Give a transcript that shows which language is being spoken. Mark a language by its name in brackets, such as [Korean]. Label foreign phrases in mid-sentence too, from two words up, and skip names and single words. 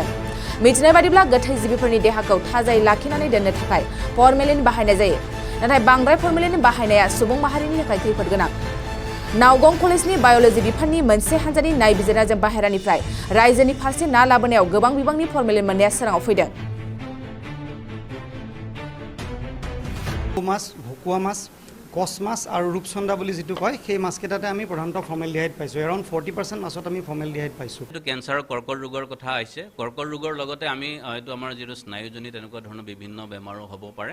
[Bodo] मिथिनाय बादिब्ला गोथै जिबिफोरनि देहाखौ थाजायै लाखिनानै दोननो थाखाय फर्मेलिन बाहायनाय जायो, नाथाय बांद्राय फर्मेलिन बाहायनाया सुबुं माहारिनि थाखाय खैफोद गोनां। नावगं कलेजनि बाय'ल'जि बिफाननि मोनसे हान्जानि नायबिजिरनायजों बाहेरानिफ्राय रायजोनि फारसे ना लाबोनायाव गोबां बिबांनि फर्मेलिन मोननाया सोराङाव फैदों। [Assamese] মাছ, ভকুৱা মাছ, কচ মাছ আৰু ৰূপচন্দা বুলি যিটো কয় সেই মাছকেইটাতে আমি প্ৰধানতঃ ফৰ্মেলডিহাইড পাইছোঁ। এৰাউণ্ড 40% মাছত আমি ফৰ্মেলডিহাইড পাইছোঁ। এইটো কেঞ্চাৰ কৰ্কট ৰোগৰ কথা আহিছে। কৰ্কট ৰোগৰ লগতে আমি হয়তো আমাৰ যিটো স্নায়ুজনিত তেনেকুৱা ধৰণৰ বিভিন্ন বেমাৰো হ'ব পাৰে।